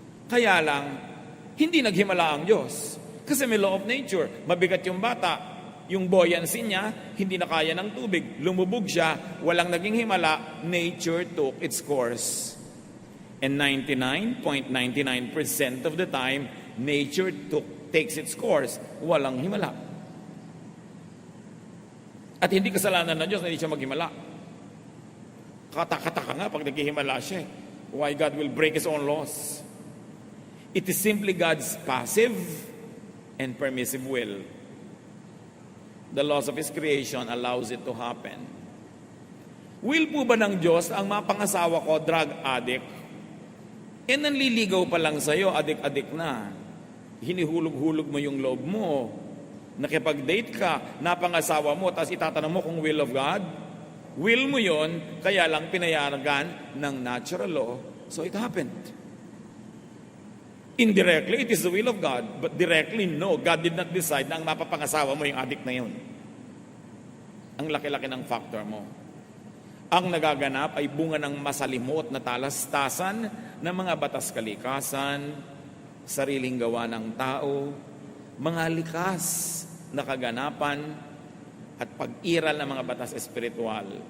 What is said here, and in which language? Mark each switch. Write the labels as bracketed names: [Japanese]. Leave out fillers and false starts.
[Filipino] Kaya lang, hindi naghimala ang Diyos. Kasi may law of nature. Mabigat yung bata. Yung buoyancy niya, hindi na kaya ng tubig. Lumubog siya, walang naging himala. [English] Nature took its course. And 99.99% of the time, nature takes its course. [Filipino] Walang himala. At hindi kasalanan ng Diyos na hindi siya maghimala. Kataka-taka nga pag naghihimala siya. [English] Why God will break His own laws? It is simply God's passive and permissive will. The laws of His creation allows it to happen. [Filipino] Will po ba ng Diyos ang mapangasawa ko, drug addict? Nanliligaw pa lang sa'yo, adik-adik na. Hinihulog-hulog mo yung loob mo. Nakipag-date ka, napangasawa mo, tapos itatanong mo kung will of God. Will mo yon, kaya lang pinayagan ng natural law, [English] so it happened. Indirectly, it is the will of God, but directly, no. God did not decide [Filipino] na ang mapapangasawa mo yung addict na yun. Ang laki-laki ng factor mo. Ang nagaganap ay bunga ng masalimot na talastasan ng mga batas kalikasan, sariling gawa ng tao, mga likas na kaganapan, at pag-iral ng mga batas espiritual.